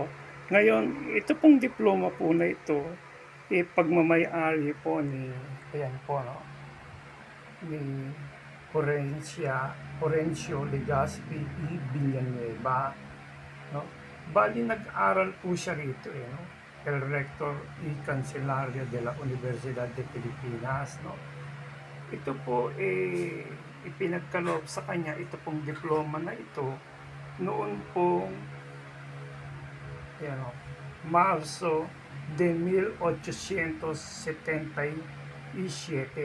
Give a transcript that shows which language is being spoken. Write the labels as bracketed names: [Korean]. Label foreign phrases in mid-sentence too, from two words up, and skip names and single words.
[Filipino] Ngayon, ito pong diploma po na ito, pagmamay-ari po ni, ayan po, no, ni Horencio Legaspi y Villanueva. No? Bali, nag-aral po siya rito, no? [Spanish] El Rector y Cancelario de la Universidad de Pilipinas. [Filipino] No? Ito po ipinagkaloob sa kanya ito pong diploma na ito noon pong yan, Marso de 1877.